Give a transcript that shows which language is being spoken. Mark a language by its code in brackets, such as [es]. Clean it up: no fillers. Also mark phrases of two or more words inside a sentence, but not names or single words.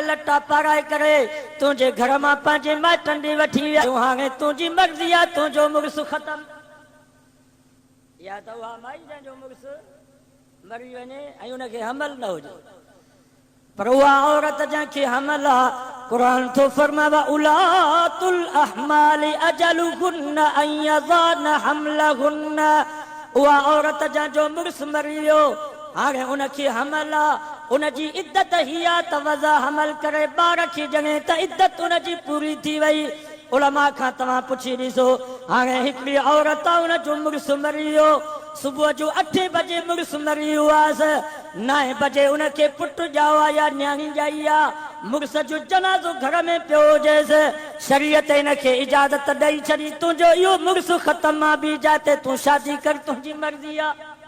[sd] लटा पाराए करे तुंहिंजे घर मां पंहिंजे माइटनि ॾे वठी विया हाणे तुंहिंजी मर्ज़ी आहे तुंहिंजो मुड़ुसु ख़तमु या त उहा माई जंहिंजो मुड़ुसु मरी वञे ऐं हुनखे हमल न हुजे पर उहा औरत जंहिंखे हमल आहे कुरान थो फरमाए [ar] أولات الأحمال أجلهن أن يضعن حملهن [sd] उहा औरत जंहिंजो मुड़ुसु मरी वियो हाणे उनखे हमल आहे उनजी इद्दत ही आहे त वज़ा हमल करे ॿार खे ॼणे त इद्दत उनजी पूरी थी वई उलमा खां तव्हां पुछी ॾिसो हाणे हिकिड़ी औरत आहे उनजो मुड़ुसु मरी वियो सुबह जो 8 बजे मुड़स मरी हुआस, 9 बजे उनके पुट जावा या न्याणी जाइया, मुड़स जो जनाज़ो घर में पियो हुजेसि, शरीयत इनखे इजाज़त ॾेई छॾी, तुंहिंजो इहो मुड़स ख़तम आहे, बि जाते तूं शादी कर, तुंहिंजी मर्ज़ी आहे।